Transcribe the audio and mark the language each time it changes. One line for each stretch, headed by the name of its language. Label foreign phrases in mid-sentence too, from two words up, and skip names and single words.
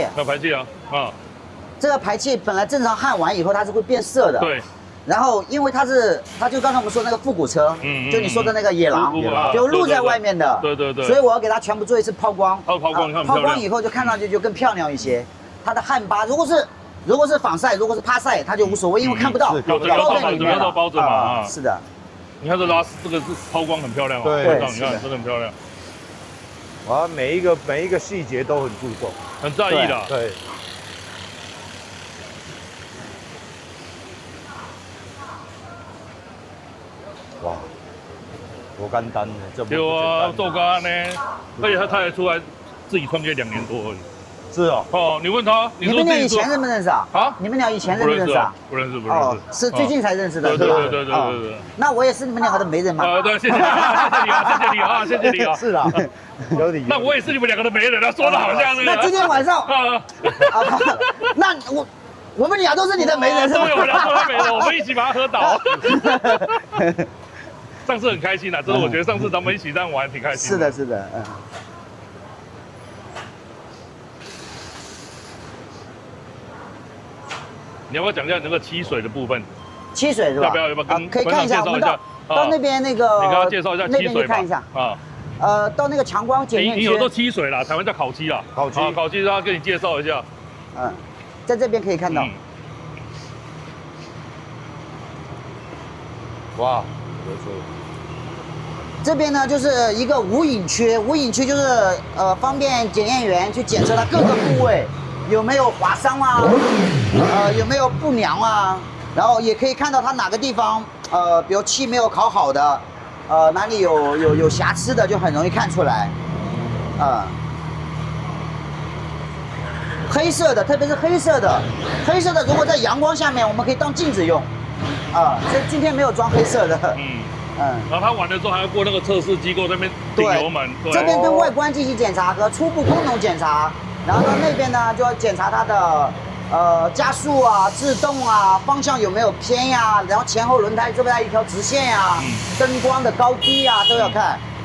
Chinese: 排氣啊，這個排氣本來正常焊完以後它是會變色的，對。然後因為它就剛才我們說那個復古車，就你說的那個野狼，就露在外面的，對。所以我要給它全部做一次拋光，拋光，拋光以後就看上去就更漂亮一些。它的焊巴如果是仿曬，如果是趴曬，它就無所謂，因為看不到，包在裡面了，包着嘛，是的。你看這個是拋光很漂亮哦，對，你看真的很漂亮。哇，每一個細節都很注重，很在意的。對。哇，多簡單呢，這不簡單。對啊，做干呢，而且他也出來自己創業2年多而已。是哦。哦，你問他，你們倆以前認不認識啊？啊？你們倆以前認不認識啊？不認識。哦，是最近才認識的，是吧？對。那我也是你們2個的媒人嘛。对，謝謝你啊，謝謝你啊。是啊，有理。那我也是你們2個的媒人啊，說的好像那個。那今天晚上，那我們倆都是你的媒人，是吧？对，我們都是媒人，我們一起把它喝倒。上次很開心啊，真的，我覺得上次咱們一起這樣玩挺開心。是的，你要不要講一下那個漆水的部分？漆水是吧？要不要跟可以看一下，我們到那邊那個，你跟他介紹一下漆水吧。看一下到那個強光檢驗區。你有做漆水啦，台灣叫烤漆啦。烤漆，他跟你介紹一下。在這邊可以看到。哇，不錯。這邊呢就是一個無影區，無影區就是方便檢驗員去檢測它各個部位有沒有劃傷啊，有沒有不良啊，然後也可以看到它哪個地方比如漆沒有烤好的，哪裡有瑕疵的就很容易看出來，黑色的，特別是黑色的如果在陽光下面，我們可以當鏡子用，所以今天沒有裝黑色的。然後他完了之後還要過那個測試機構那邊頂油門，對，這邊跟外觀進行檢查和初步功能檢查，然後到那邊呢就要檢查它的加速啊、制動啊、方向有沒有偏呀，然後前後輪胎是不是一條直線呀，燈光的高低啊都要看。